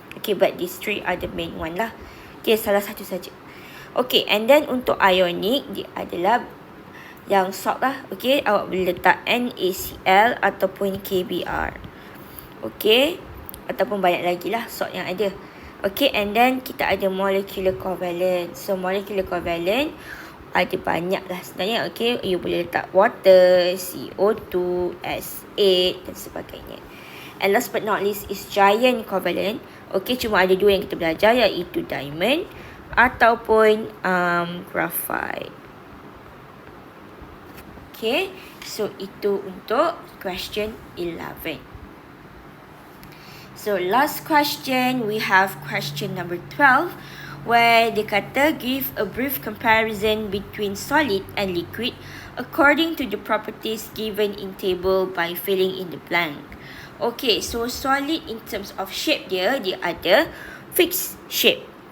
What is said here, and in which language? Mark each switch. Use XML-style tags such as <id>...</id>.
<en>Okay, but these three are the main one lah.</en> <ms>Okay, salah satu saja.</ms> <en>Okay, and then</en> <ms>untuk ionic dia adalah yang salt lah. Okay, awak boleh letak NaCl ataupun KBr. Okay, ataupun banyak lagi lah salt yang ada. Okay,</ms> <en>and then</en> <ms>kita ada molecular covalent. So molecular covalent ada banyak lah sebenarnya. Okay, you boleh letak water, CO2, S8 dan sebagainya.</ms> <en>And last but not least is giant covalent.</en> <ms>Okay, cuma ada dua yang kita belajar, iaitu diamond ataupun graphite.</ms> <en>Okay, so</en> <ms>itu untuk</ms> <en>question 11. So last question, we have question number 12, where</en> <ms>dia kata</ms> <en>give a brief comparison between solid and liquid according to the properties given in table by filling in the blank. Okay, so solid in terms of shape</en> <ms>dia ada</ms> <en>fixed shape.</en>